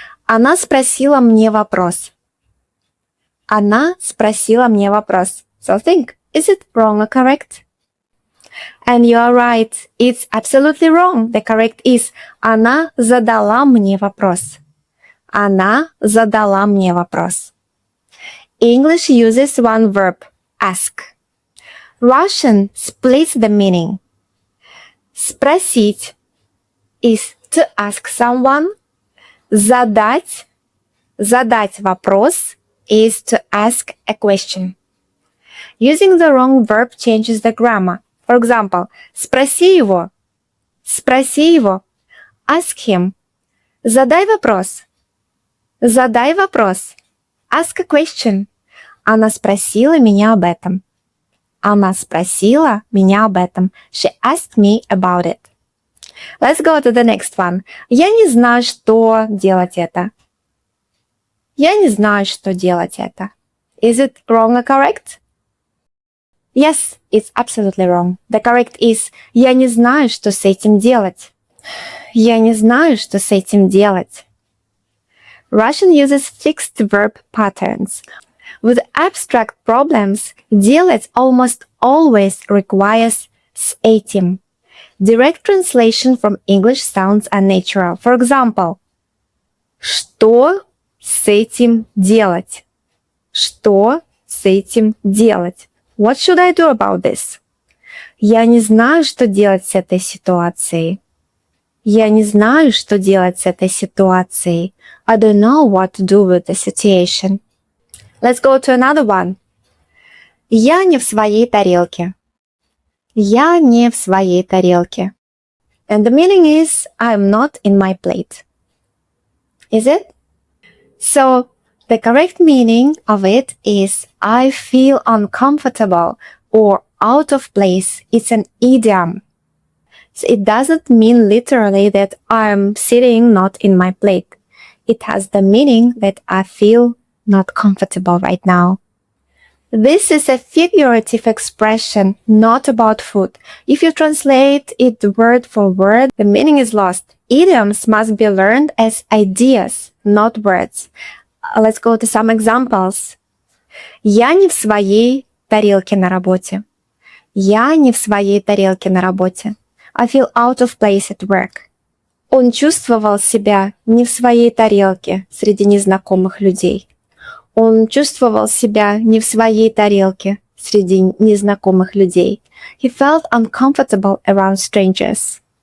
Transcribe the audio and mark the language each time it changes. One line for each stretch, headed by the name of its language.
Russian: Она спросила мне вопрос. Она спросила мне вопрос.
English: So think, is it wrong or correct? And you are right. It's absolutely wrong. The correct is
Russian: она задала мне вопрос. Она задала мне вопрос.
English: English uses one verb, ask. Russian splits the meaning. Спросить is to ask someone.
Russian: Задать вопрос
English: is to ask a question. Using the wrong verb changes the grammar. For example,
Russian: спроси его. Спроси его.
English: Ask him.
Russian: Задай вопрос. Задай вопрос.
English: Ask a question.
Russian: Она спросила меня об этом. Она спросила меня об этом.
English: She asked me about it. Let's go to the next one.
Russian: Я не знаю, что делать это. Я не знаю, что делать это.
English: Is it wrong or correct? Yes, it's absolutely wrong. The correct is
Russian: я не знаю, что с этим делать. Я не знаю, что с этим делать.
English: Russian uses fixed verb patterns. With abstract problems, делать almost always requires с этим. Direct translation from English sounds unnatural. For example,
Russian: что с этим делать? Что с этим делать?
English: What should I do about this?
Russian: Я не знаю, что делать с этой ситуацией. Я не знаю, что делать с этой ситуацией.
English: I don't know what to do with the situation. Let's go to another one.
Russian: Я не в своей тарелке. Я не в своей тарелке.
English: And the meaning is, I'm not in my plate. Is it? So, the correct meaning of it is, I feel uncomfortable or out of place. It's an idiom. So it doesn't mean literally that I'm sitting not in my plate. It has the meaning that I feel not comfortable right now. This is a figurative expression, not about food. If you translate it word for word, the meaning is lost. Idioms must be learned as ideas, not words. Let's go to some examples.
Russian: Я не в своей тарелке на работе. Я не в своей тарелке на работе.
English: I feel out of place at work.
Russian: Он чувствовал себя не в своей тарелке среди незнакомых людей. Он чувствовал себя не в своей тарелке среди незнакомых людей.
English: He felt uncomfortable around strangers.